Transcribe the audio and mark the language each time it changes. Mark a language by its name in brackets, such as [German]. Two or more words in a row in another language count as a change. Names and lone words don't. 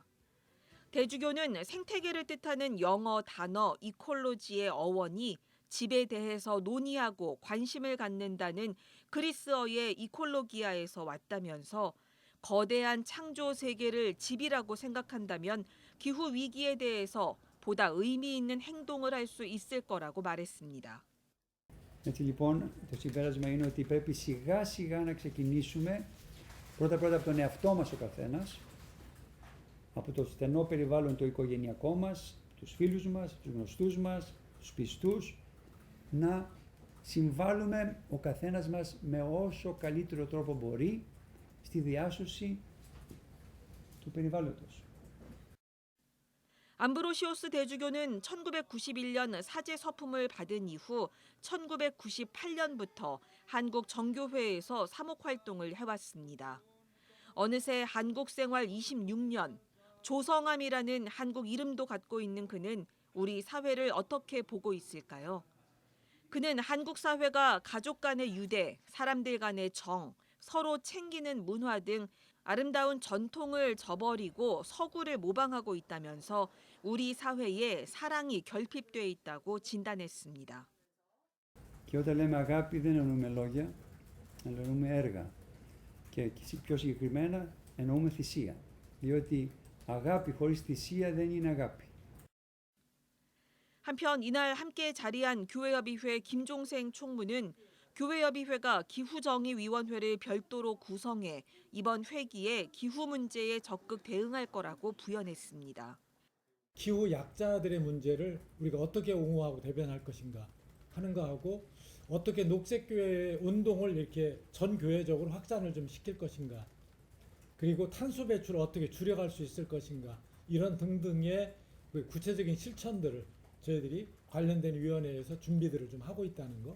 [Korean] 대주교는 생태계를 뜻하는 영어 단어 이콜로지의 어원이 집에 대해서 논의하고 관심을 갖는다는 그리스어의 이콜로기아에서 왔다면서 거대한 창조 세계를 집이라고 생각한다면 기후 위기에 대해서 보다 의미 있는 행동을 할 수 있을 거라고 말했습니다. [Greek] Έτσι λοιπόν το συμπέρασμα είναι ότι πρέπει σιγά σιγά να ξεκινήσουμε πρώτα από τον εαυτό μας ο καθένας, από το στενό περιβάλλον το οικογενειακό μας, τους φίλους μας, τους γνωστούς μας, τους πιστούς, να συμβάλλουμε ο καθένας μας με όσο καλύτερο τρόπο μπορεί στη διάσωση του περιβάλλοντος. [Korean] 암브로시오스 대주교는 1991년 사제 서품을 받은 이후 1998년부터 한국 정교회에서 사목 활동을 해왔습니다. 어느새 한국 생활 26년, 조성암이라는 한국 이름도 갖고 있는 그는 우리 사회를 어떻게 보고 있을까요? 그는 한국 사회가 가족 간의 유대, 사람들 간의 정, 서로 챙기는 문화 등 아름다운 전통을 저버리고 서구를 모방하고 있다면서 우리 사회에 사랑이 결핍돼 있다고 진단했습니다. [Greek] Και όταν λέμε αγάπη δεν εννοούμε λόγια, αλλά εννοούμε έργα. Και πιο συγκεκριμένα εννοούμε θυσία. Διότι αγάπη χωρίς θυσία δεν είναι αγάπη. [Korean] 한편 이날 함께 자리한 교회협의회 김종생 총무는 교회협의회가 기후정의위원회를 별도로 구성해 이번 회기에 기후 문제에 적극 대응할 거라고 부연했습니다. 기후 약자들의 문제를 우리가 어떻게 옹호하고 대변할 것인가 하는 거하고 어떻게 녹색교회 운동을 이렇게 전 교회적으로 확산을 좀 시킬 것인가, 그리고 탄소 배출을 어떻게 줄여갈 수 있을 것인가, 이런 등등의 구체적인 실천들을 저희들이 관련된 위원회에서 준비들을 좀 하고 있다는 거.